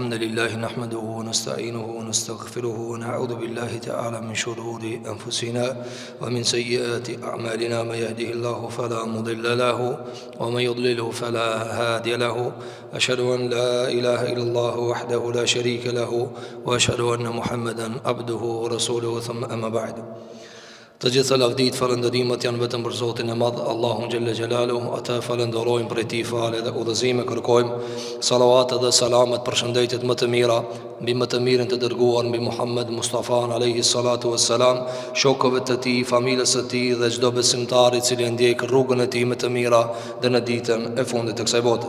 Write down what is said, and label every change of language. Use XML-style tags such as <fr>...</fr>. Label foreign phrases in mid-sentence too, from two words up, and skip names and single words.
<ar>لله نحمده ونستعينه ونستغفره ونعوذ بالله تعالى من شرور أنفسنا ومن سيئات أعمالنا. من يهده الله فلا مضل له ومن يضلله فلا هادي له. أشهد أن لا إله إلا الله وحده لا شريك له وأشهد أن محمدا عبده ورسوله. ثم أما بعد.</ar> <sq>Të gjitha lavdit, falëndërimet janë vetëm për Zotin e Madh, Allahun</sq> <ar>جل جلاله.</ar> <sq>Ata falëndërojmë për ti fale dhe udhëzime kërkojmë. Salavat dhe salamet për shëndetit më të mira mbi më të mirën të dërguar, mbi Muhammed Mustafan</sq> <ar>عليه الصلاة والسلام,</ar> <sq>shokëve të tij, familjes së tij dhe çdo besimtar i cili ndjek rrugën e tij më të mira dhe në ditën e fundit të kësaj bote.</sq>